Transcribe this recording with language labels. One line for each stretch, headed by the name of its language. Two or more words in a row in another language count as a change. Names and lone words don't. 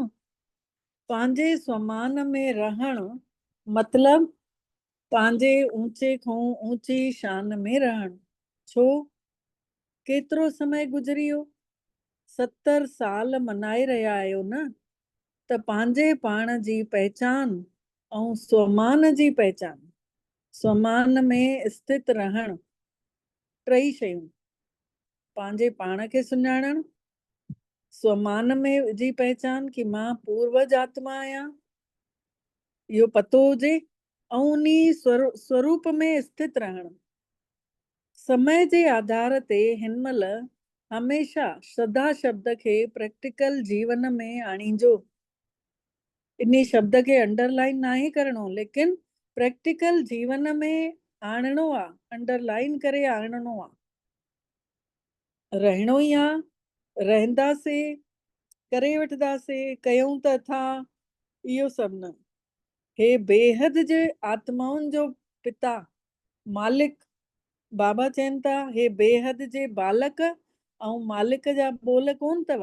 Sindhi: पंहिंजे स्वमान में रहणु मतलब पंहिंजे ऊंचे खां ऊंची शान में रहणु। छो? केतिरो समय गुज़री वियो, 70 साल मनाए रहिया आहियो न, त पंहिंजे पाण जी पहचान ऐं स्वमान जी पहचान, स्वमान में स्थित रहणु, टई शयूं। पंहिंजे पाण खे सुञाणणु, स्वमान में जी पहचान कि मां पूर्वज आत्मा आहियां, इहो पतो हुजे, ऐं उन्ही स्वरूप में स्थित रहणु। समय जे आधार ते हिन महिल हमेशह श्रद्धा शब्द खे प्रैक्टिकल जीवन में आणीजो। इन्ही शब्द खे अंडरलाइन ना ही करणो, लेकिन प्रैक्टिकल जीवन में आणणो आहे, अंडरलाइन करे आणणो आहे। रहणो ई आहे, रहंदासीं, करे वठंदासीं, कयूं त था, इहो सभु न। हे बेहद जे आत्माउनि जो पिता मालिक बाबा चवनि था, हे बेहद जे बालक ऐं मालिक जा बोल कोन अथव।